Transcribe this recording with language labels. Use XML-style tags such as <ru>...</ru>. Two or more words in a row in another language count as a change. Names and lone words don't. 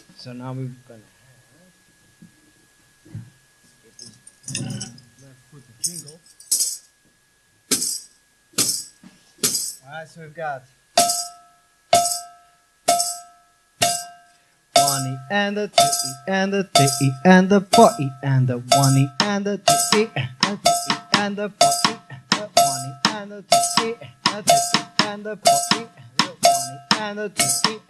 <en>So now we're gonna have left foot to jingle. All right, so we've got 1 E and a 2 E and a 3 E and a 4 E and a 1 E and a 2 E and a 3 E and a 4 E and a 1 E and a 2 E and a 3 E and a 4 E and a 1 E and a 2 E.</en>